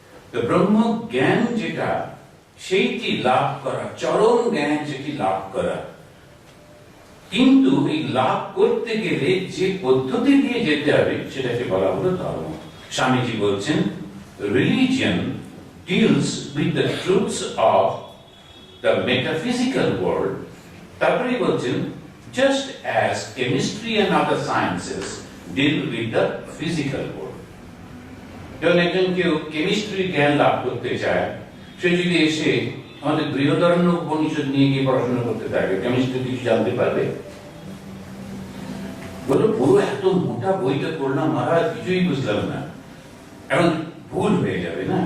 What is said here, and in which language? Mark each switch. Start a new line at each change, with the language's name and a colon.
Bangla: তো ব্রহ্মজ্ঞান যেটা, সেইটি লাভ করা, চরম জ্ঞান যেটি লাভ করা, কিন্তু এই লাভ করতে গেলে যে পদ্ধতি দিয়ে যেতে হবে সেটাকে বলা হলো ধর্ম। স্বামীজি বলছেন
English: Religion deals with the truths of the metaphysical world.
Bangla: তারপরে বলছেন
English: just as chemistry and other sciences deal with the physical world.
Bangla: যখন একজন কেউ কেমিস্ট্রি জ্ঞান লাভ করতে চায়, সে যদি এসে আমাদের বৃহদারণ্য উপনিষদ নিয়ে গিয়ে পড়াশোনা করতে থাকে, কেমিস্ট্রি কিছু জানতে পারবে? বলো পুরো এত মোটা বইটা পড়লাম মহারাজ, কিছুই বুঝলাম না, এখন ভুল হয়ে যাবে না?